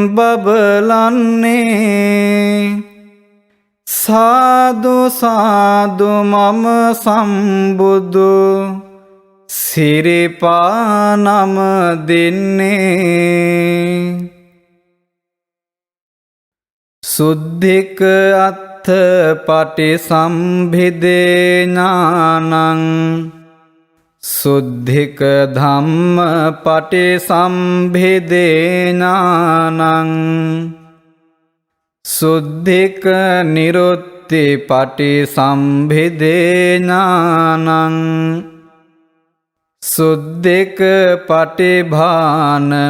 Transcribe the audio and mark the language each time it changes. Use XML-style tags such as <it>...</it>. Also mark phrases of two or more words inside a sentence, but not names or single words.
<si>බබලන්නේ සාදු සාදු මම සම්බුදු සිරිපා නම දෙන්නේ</si> <pi>සුද්ධික අත්ථ පටිසම්භිදේ ඥානං සුද්ධික ධම්ම පටිසම්භිදේ ඥානං සුද්ධික නිරුත්ති පටිසම්භිදේ ඥානං සුද්ධික පටිභාන</pi>